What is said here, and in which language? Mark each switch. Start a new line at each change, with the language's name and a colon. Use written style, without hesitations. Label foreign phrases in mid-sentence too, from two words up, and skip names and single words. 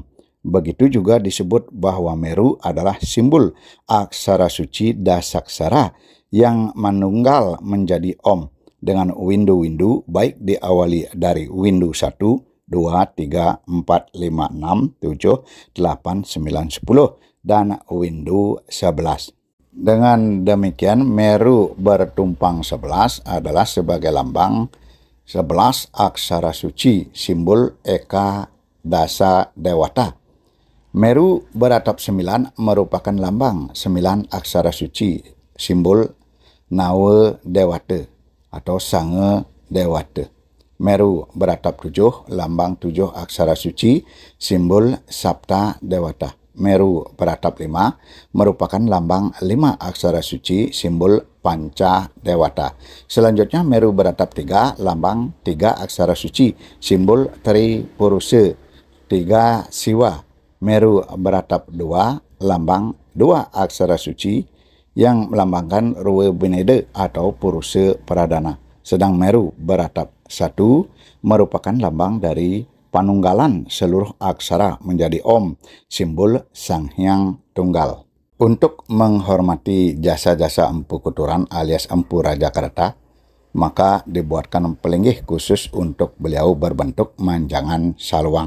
Indonesian: Begitu juga disebut bahwa Meru adalah simbol aksara suci Dasaksara yang menunggal menjadi Om, dengan windu-windu baik diawali dari windu 1, 2, 3, 4, 5, 6, 7, 8, 9, 10, dan windu 11. Dengan demikian, Meru bertumpang 11 adalah sebagai lambang 11 aksara suci, simbol Eka Dasa Dewata. Meru beratap 9 merupakan lambang 9 aksara suci, simbol Nawa Dewata atau Sange Dewata. Meru beratap 7, lambang 7 aksara suci, simbol Sapta Dewata. Meru beratap 5 merupakan lambang 5 aksara suci, simbol Panca Dewata. Selanjutnya Meru beratap 3, lambang 3 aksara suci, simbol Tri Purusa, 3 Siwa. Meru beratap 2, lambang 2 aksara suci yang melambangkan Ruwa Bineda atau Purusa Pradana. Sedang Meru beratap 1 merupakan lambang dari panunggalan seluruh aksara menjadi Om, simbol Sang Hyang Tunggal. Untuk menghormati jasa-jasa Empu Kuturan alias Empu Raja Kereta, maka dibuatkan pelinggih khusus untuk beliau berbentuk manjangan saluang.